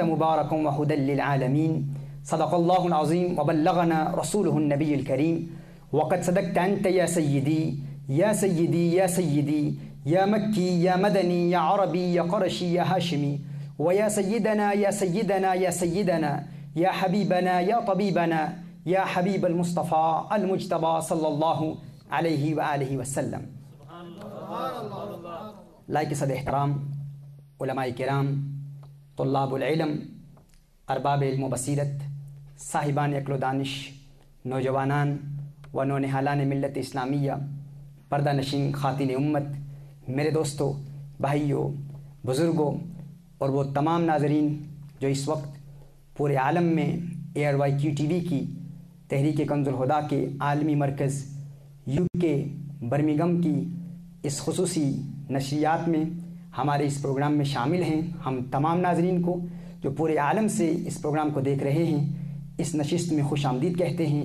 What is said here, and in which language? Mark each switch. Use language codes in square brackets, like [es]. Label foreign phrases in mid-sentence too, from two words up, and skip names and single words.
[ar] مبارك وهدى للعالمين صدق الله العظيم وبلغنا رسوله النبي الكريم وقد صدقت أنت يا سيدي يا سيدي يا سيدي يا مكي يا مدني يا عربي يا قرشي يا هاشمي ويا سيدنا يا سيدنا يا سيدنا يا حبيبنا يا طبيبنا يا حبيب المصطفى المجتبى صلى الله عليه وآله وسلم. [ur] لائق صد احترام علماء کرام، [ar] طلاب العلم، [ur] ارباب علم و بصیرت، صاحبان عقل و دانش، نوجوانان و نونہالان ملت اسلامیہ، پردہ نشین خواتین امت، میرے دوستوں، بھائیوں، بزرگوں اور وہ تمام ناظرین جو اس وقت پورے عالم میں ARYQ TV کی تحریک کنز الہدیٰ کے عالمی مرکز UK برمنگھم کی اس خصوصی نشریات میں ہمارے اس پروگرام میں شامل ہیں، ہم تمام ناظرین کو جو پورے عالم سے اس پروگرام کو دیکھ رہے ہیں اس نشست میں خوش آمدید کہتے ہیں۔